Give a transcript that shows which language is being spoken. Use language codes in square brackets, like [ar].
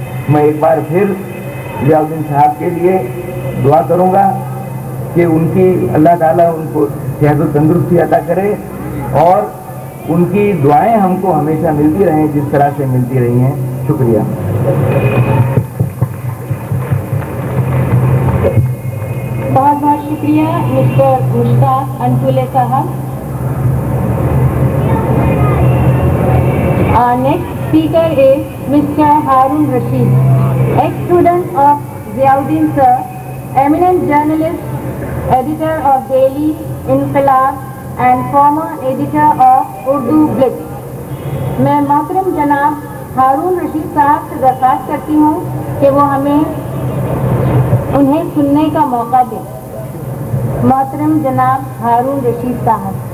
[ur] میں ایک بار پھر ضیاء الدین صاحب کے لیے دعا کروں گا کہ ان کی اللہ تعالیٰ ان کو صحت و تندرستی عطا کرے اور ان کی دعائیں ہم کو ہمیشہ ملتی رہیں جس طرح سے ملتی رہی ہیں. شکریہ. بہت بہت شکریہ مسٹر مشتاق انتولے صاحب. [en] Next speaker is mister Haroon Rashid, ex-student of Ziauddin sir, eminent journalist, editor of Daily Inqilab and former editor of Urdu Blitz. [ur] میں محترم جناب ہارون رشید صاحب سے درخواست کرتی ہوں کہ وہ ہمیں انہیں سننے کا موقع دیں. محترم جناب ہارون رشید صاحب.